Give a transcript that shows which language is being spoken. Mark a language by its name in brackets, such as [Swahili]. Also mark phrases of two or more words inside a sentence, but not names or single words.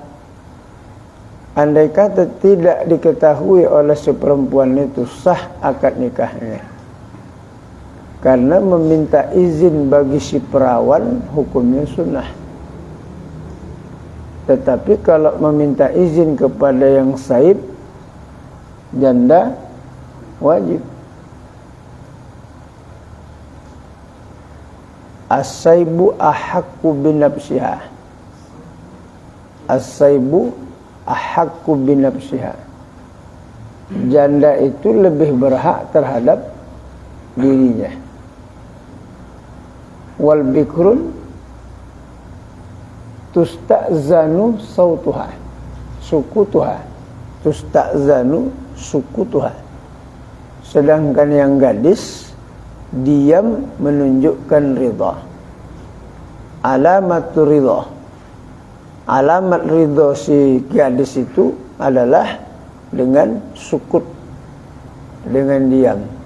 [Indonesian] Andai kata tidak diketahui oleh si perempuan itu, sah akad nikahnya. Karena meminta izin bagi si perawan hukumnya sunnah. Tetapi kalau meminta izin kepada yang saib, janda wajib. [Arabic] الثيب أحق بنفسها. الثيب أحق بنفسها. [Indonesian] Janda itu lebih berhak terhadap dirinya. [Arabic] والبكر تستأذن صوتها، سكوتها، تستأذن سكوتها. [Indonesian] Sedangkan yang gadis diam menunjukkan ridha. [Arabic] علامة الرضا, [Indonesian] alamat ridha si gadis itu adalah dengan sukut, dengan diam.